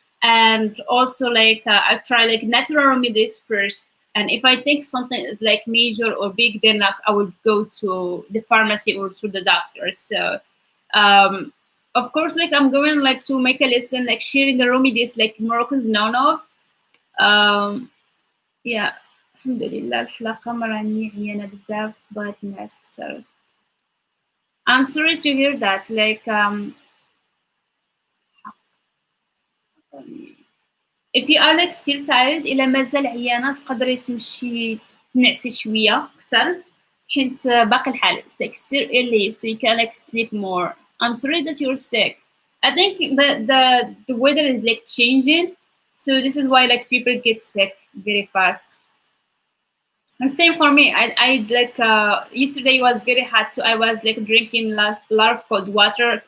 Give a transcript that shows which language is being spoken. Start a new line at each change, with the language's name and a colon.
English: And also like I try like natural remedies first, and if I think something is like major or big, then like I would go to the pharmacy or to the doctor. So, um, of course, like I'm going like to make a lesson, like sharing the remedies like Moroccans known of. Um, yeah.
Arabic: الحمد لله الحلقة مراني عيانة بزاف بغات نعس كتر.
English: I'm sorry to hear that. Like if you are like still tired
Arabic: إلا مازال عيانة تقدري تمشي تنعسي شوية كتر حيت باقي الحال.
English: It's like still early so you can like sleep more. I'm sorry that you're sick. I think the weather is like changing, so this is why like people get sick very fast. And same for me. I like yesterday was very hot, so I was like drinking lot of cold water.